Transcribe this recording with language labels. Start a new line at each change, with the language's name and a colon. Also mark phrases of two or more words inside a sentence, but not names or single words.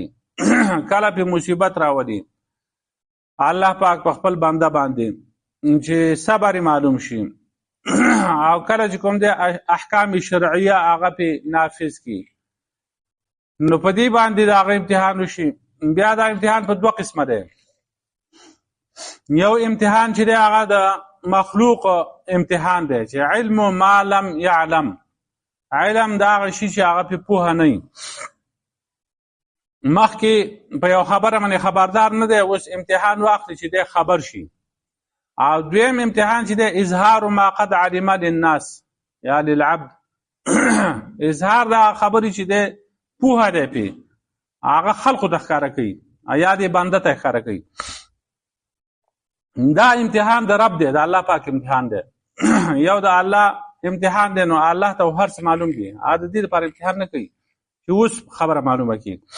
Pashto: کله پې مصیبت راولي الله پاک په خپل بنده باندې چې صبر معلوم شي، او کله چې کوم دی احکام شرعیه هغه پې نافذ کړي، نو په دې باندې د هغه امتحان وشي. بیا دا امتحان په دوه قسمه دی. یو امتحان چې دی هغه د مخلوق امتحان دی چې
Arabic: علم ما لم يعلم،
Pashto: علم دا هغه شي چې هغه پې پوهه نه وي. مخکې په یو خبره باندې خبردار نه دی، اوس امتحان واخلي چې دی خبر شي. او دویم امتحان چې دی
Arabic: اظهار ما قد علم للناس یا للعبد
Pashto: اظهار دا خبرې چې دی پوهه دی پې هغه خلقو ته ښکاره کوي یا دې بنده ته ښکاره کوي. دا امتحان د رب دی، د الله پاک امتحان دی. یو د الله امتحان دی، نو الله ته هر څه معلوم دي، د دې لپاره امتحان نه کوي چې اوس خبره معلومه کړي.